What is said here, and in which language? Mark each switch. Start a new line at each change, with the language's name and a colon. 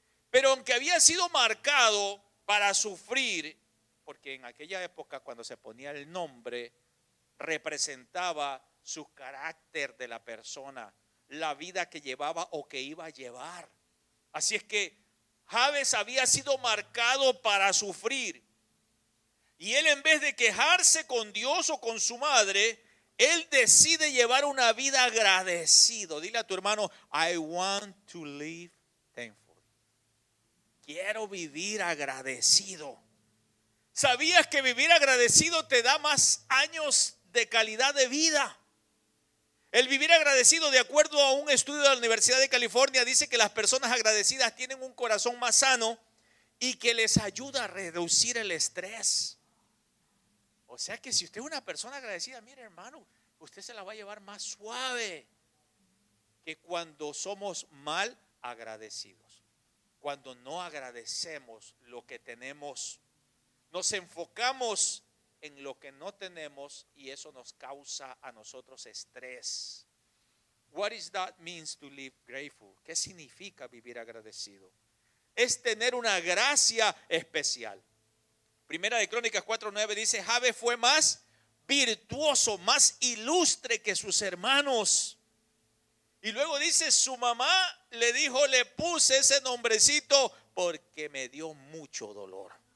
Spanish: Pero aunque había sido marcado para sufrir, porque en aquella época cuando se ponía el nombre representaba su carácter de la persona, la vida que llevaba o que iba a llevar. Así es que Jabes había sido marcado para sufrir. Y él, en vez de quejarse con Dios o con su madre, Él decide llevar una vida agradecido. Dile a tu hermano,
English: I want to live thankful.
Spanish: Quiero vivir agradecido. ¿Sabías que vivir agradecido te da más años de calidad de vida? El vivir agradecido, de acuerdo a un estudio de la Universidad de California, dice que las personas agradecidas tienen un corazón más sano y que les ayuda a reducir el estrés. O sea que si usted es una persona agradecida, mire hermano, usted se la va a llevar más suave que cuando somos mal agradecidos. Cuando no agradecemos lo que tenemos, nos enfocamos en lo que no tenemos y eso nos causa a nosotros estrés.
English: What is that means to live grateful?
Spanish: ¿Qué significa vivir agradecido? Es tener una gracia especial. Primera de Crónicas 4:9 dice, Jabes fue más virtuoso, más ilustre que sus hermanos. Y luego dice, su mamá le dijo, le puse ese nombrecito porque me dio mucho dolor.